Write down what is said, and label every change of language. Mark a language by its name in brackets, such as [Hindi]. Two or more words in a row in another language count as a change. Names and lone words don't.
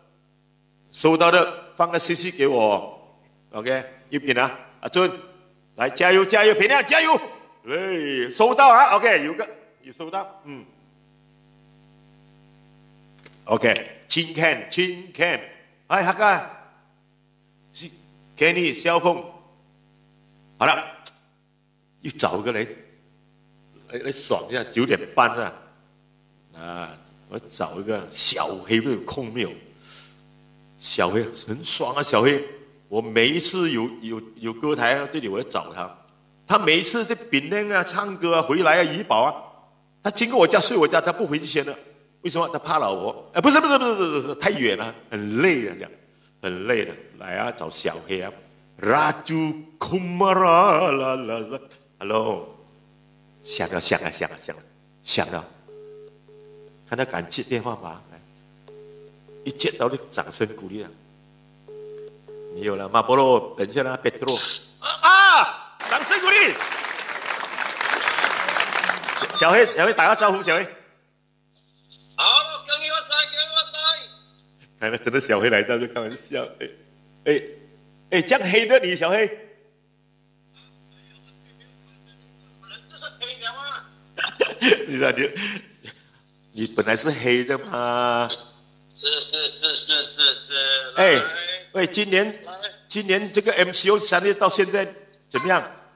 [Chinese] 放個信息給我 ，OK， 一品啊，阿尊，來加油，品亮加油，哎，收到啊 ，OK， 有收到，OK， 親 Ken， 哎，客家，給你小鳳，好了，要找個嚟爽一下，9點半啊，我找一個小黑，有空沒有？小黑很爽啊，小黑，我每一次有歌台啊，這裡我要找他，他每一次在檳城啊唱歌啊回來啊怡保啊，他經過我家睡我家，他不回去先了。為什麼？他怕老婆？哎，不是，太遠了，很累了，這樣很累了。來啊，找小黑啊 ，Raju Kumara 啦 ，Hello， 響了，看他敢接電話嗎？一接到就掌聲鼓勵了。沒有了，馬波羅，等一下啦，Petro， 啊，掌聲鼓勵。小黑打個招呼，小黑。好，恭喜發財！看來真的小黑來到就開玩笑，哎，這樣黑的你小黑，人就是黑的嘛。你知道你本來是黑的嘛？是。哎，喂，今年這個 MCO 3月到現在怎麼樣